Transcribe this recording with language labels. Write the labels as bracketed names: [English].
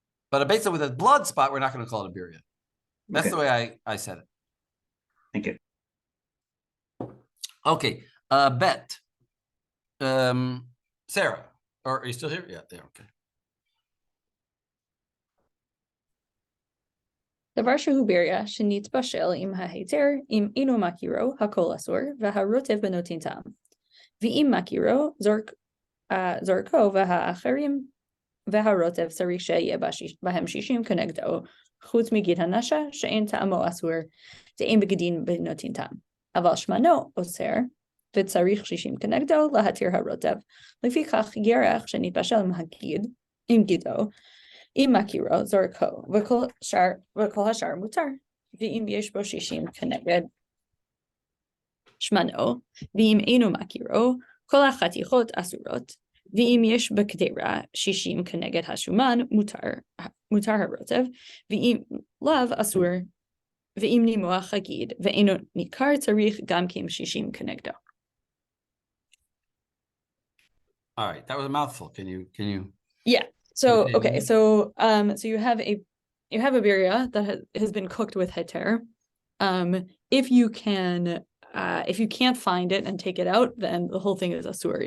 [English] But a Beit with a blood spot, we're not going to call it a birya. That's the way I said it. Thank you. Okay, Bet. Sarah, or are you still here? Yeah, there, okay. [Hebrew] דבר שהוא ביריה שנתבשל עם ההיתר, אם אינו מכירו, הכל אסור, והרוטב בנותן טעם. ואם מכירו, זורקו והאחרים, והרוטב צריך שיהיה בהם 60 כנגדו, חוץ מגיד הנשה, שאין טעמו אסור, דאין בגדין בנותן טעם. אבל שמנו אוסר, וצריך 60 כנגדו להתיר הרוטב. לפיכך ירח שנתבשל עם גידו, אם מכירו, זורקו, וכל השאר מותר. ואם יש בו 60 כנגד שמנו, ואם אינו מכירו, כל החתיכות אסורות, ואם יש בקדרה 60 כנגד השומן, מותר הרוטב, ואם לאו אסור, ואם נימוח הגיד, ואינו ניכר, צריך גם כן 60 כנגדו. [English] All right, that was a mouthful. Can you? Yeah. So okay, so you have a birya that has been cooked with heter. If you can't find it and take it out, then the whole thing is asur.